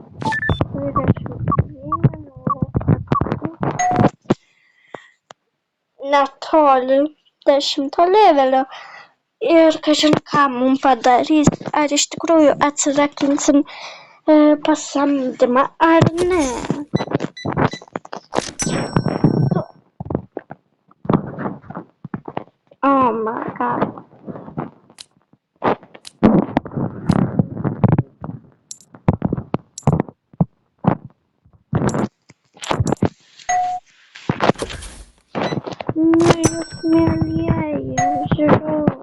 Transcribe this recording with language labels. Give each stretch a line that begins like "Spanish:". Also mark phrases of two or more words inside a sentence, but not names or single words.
Lithuanian: 21. Netoli 10 levelio. Ir kažin ką mums padarys, ar iš tikrųjų atsirakinsim pasamdymą ar ne.
English: Oh my god.
Lithuanian: Nu jūs mielieji, žiūrėjau.